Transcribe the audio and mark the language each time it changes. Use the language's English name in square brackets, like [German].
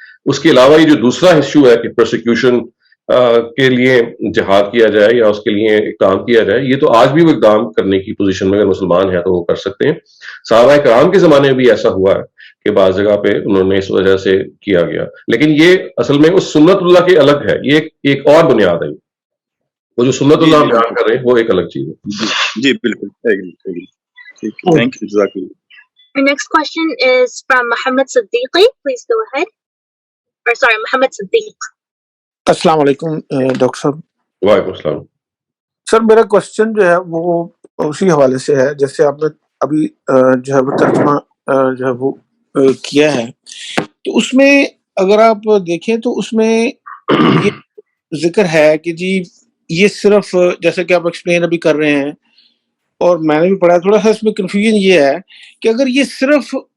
[Urdu] اس کے علاوہ یہ جو دوسرا ایشو ہے کہ پرسیکیوشن کے لیے جہاد کیا جائے یا اس کے لیے اقدام کیا جائے, یہ تو آج بھی وہ اقدام کرنے کی پوزیشن میں اگر مسلمان ہیں تو وہ کر سکتے ہیں. صحابہ کرام کے زمانے میں بھی ایسا ہوا ہے کہ بعض جگہ پہ انہوں نے اس وجہ سے کیا گیا. لیکن یہ اصل میں اس سنت اللہ کے الگ ہے, یہ ایک اور بنیاد ہے. وہ جو سنت اللہ بیان کر رہے ہیں وہ ایک الگ چیز ہے. جی بالکل. [English] thank you, [Urdu] جزاک اللہ. [English] Our next question is from Muhammad Siddiqui. Please go ahead. Or sorry, Muhammad Siddiq. [Urdu] السلام علیکم ڈاکٹر صاحب. وعلیکم السلام. سر میرا کوشچن جو ہے وہ اسی حوالے سے ہے جیسے آپ نے ابھی جو ہے وہ ترجمہ جو ہے وہ کیا ہے, تو اس میں اگر آپ دیکھیں تو اس میں یہ ذکر ہے کہ جی یہ صرف جیسے کہ آپ ایکسپلین ابھی کر رہے ہیں اور میں نے بھی پڑھا, تھوڑا سا اس میں کنفیوژن یہ ہے کہ اگر یہ صرف